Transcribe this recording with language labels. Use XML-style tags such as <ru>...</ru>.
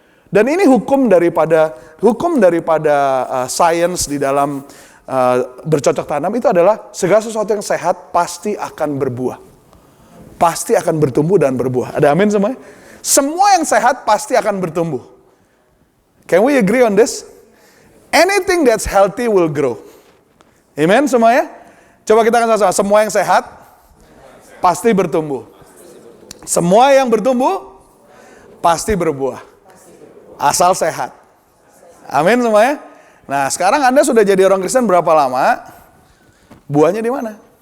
<id>Dan ini hukum daripada sains di dalam bercocok tanam itu adalah segala sesuatu yang sehat pasti akan berbuah. Pasti akan bertumbuh dan berbuah. Ada amin semuanya? Semua yang sehat pasti akan bertumbuh.</id> <en>Can we agree on this? Anything that's healthy will grow.</en> <id>Amen semuanya? Coba kita akan sama-sama. Semua yang sehat pasti bertumbuh. Semua yang bertumbuh pasti berbuah. Asal sehat. Amin semuanya. Nah sekarang Anda sudah jadi orang Kristen berapa lama? Buahnya di mana?</id>